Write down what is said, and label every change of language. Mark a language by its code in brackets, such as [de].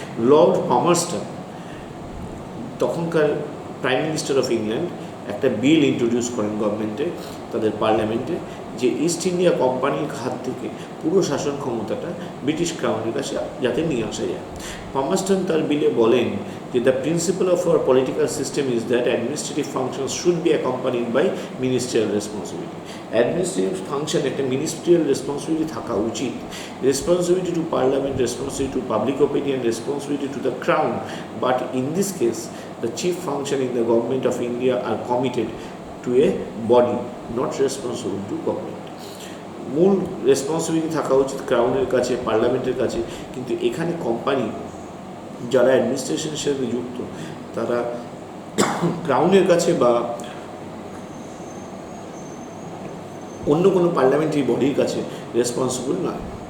[bn] Lord পামারস্টন, তখনকার prime minister of England, একটা বিল introduce করেন গভর্নমেন্টে, তাদের পার্লামেন্টে, যে ইস্ট ইন্ডিয়া কোম্পানির হাত থেকে পুরো শাসন ক্ষমতাটা ব্রিটিশ ক্রাউনের কাছে যাতে নিয়ে আসা যায়। পামারস্টন তার বিলে বলেন [en] the principle of our political system is that administrative functions should be accompanied by ministerial responsibility. Administrative function [bn] একটা [en] ministerial responsibility [bn] থাকা উচিত, [en] responsibility to parliament, responsibility to public opinion, responsibility to the crown, but in this case the chief function in the government of India are committed to a body not responsible to government. [bn] মূল responsibility থাকা উচিত ক্রাউনের কাছে, পার্লামেন্টের কাছে, কিন্তু এখানে company যারা অ্যাডমিনিস্ট্রেশনের সাথে যুক্ত তারা ক্রাউনের কাছে বা অন্য কোনো পার্লামেন্টারি বডির কাছে রেসপন্সিবল নয়।